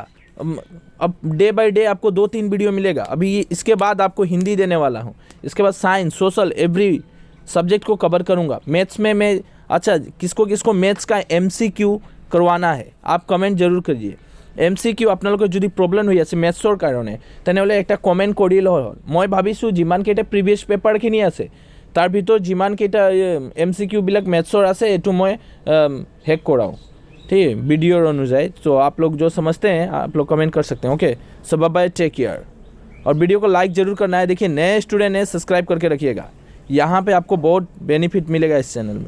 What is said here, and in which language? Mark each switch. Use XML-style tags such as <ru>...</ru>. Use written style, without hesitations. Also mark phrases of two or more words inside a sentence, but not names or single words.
<hi>अब</hi> <en>day by day</en> <hi>आपको 2-3 वीडियो मिलेगा। अभी इसके बाद आपको हिंदी देने वाला हूँ, इसके बाद साइंस, सोशल,</hi> <en>every subject</en> <hi>को कवर करूँगा। मैथ्स में मैं किसको किसको मैथ्स का MCQ करवाना है आप कमेंट जरूर करिए।</hi> <as>MCQ আপোনালোকৰ যদি প্ৰব্লেম হৈ আছে মেথছৰ কাৰণে তেনেহ'লে একটা কমেণ্ট কৰিলে হ'ল। মই ভাবিছোঁ যিমানকেইটা প্ৰিভিয়াছ পেপাৰখিনি আছে তাৰ ভিতৰত যিমানকেইটা MCQ বিলাক মেথছৰ আছে এইটো মই হেক কৰাওঁ,</as> <hi>ठीक है, वीडियो अनुसार। तो आप लोग जो समझते हैं आप लोग कमेंट कर सकते हैं।</hi> <en>okay, so bye bye, take care.</en> <hi>और वीडियो को लाइक ज़रूर करना है। देखिए नए स्टूडेंट हैं, सब्सक्राइब करके रखिएगा, यहाँ पे आपको बहुत बेनिफिट मिलेगा इस चैनल में।</hi>